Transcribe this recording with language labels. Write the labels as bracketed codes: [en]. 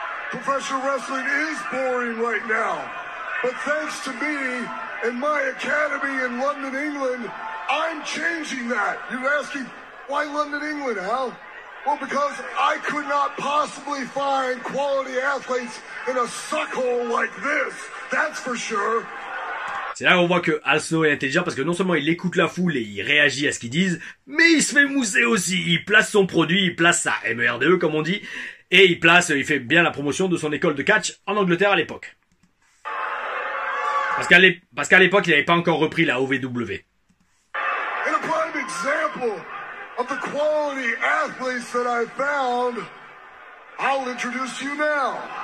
[en] Professional wrestling is boring right now. But thanks to me and my academy in London, England, I'm changing that. You're asking, why London, England, Al? Well, because I could not possibly find quality athletes in a suckhole like this. That's for sure. [fr] C'est là qu'on voit que Al Snow est intelligent parce que non seulement il écoute la foule et il réagit à ce qu'ils disent, mais il se fait mousser aussi. Il place son produit, il place sa MERDE comme on dit, et il fait bien la promotion de son école de catch en Angleterre à l'époque. Parce qu'à l'époque, il n'avait pas encore repris la OVW. [en] In a prime example of the quality athletes that I found, I'll introduce you now.